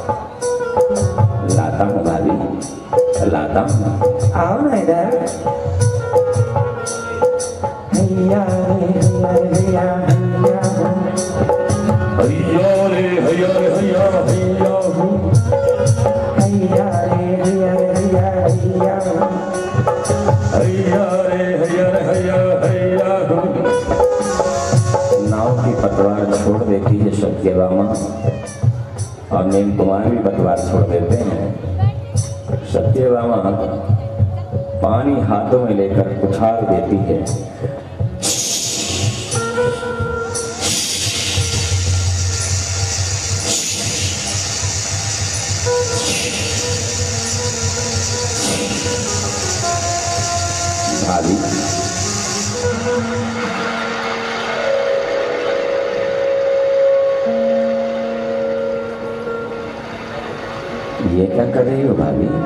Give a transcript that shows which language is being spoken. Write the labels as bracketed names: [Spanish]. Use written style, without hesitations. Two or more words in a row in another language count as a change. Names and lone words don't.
[Hindi] लाता हूँ भाभी, लाता हूँ, आओ ना इधर। हैया रे हैया हैया हैया रे हैया रे हैया हैया हैया रे हैया हैया हैया हैया रे हैया हैया हैया। नाव की पतवार छोड़ देती है सत्यभामा और नेम कुमार भी पतवार छोड़ देते हैं। सत्यभामा पानी हाथों में लेकर उछाल देती है। भाभी, ये क्या कर रही हो भाभी?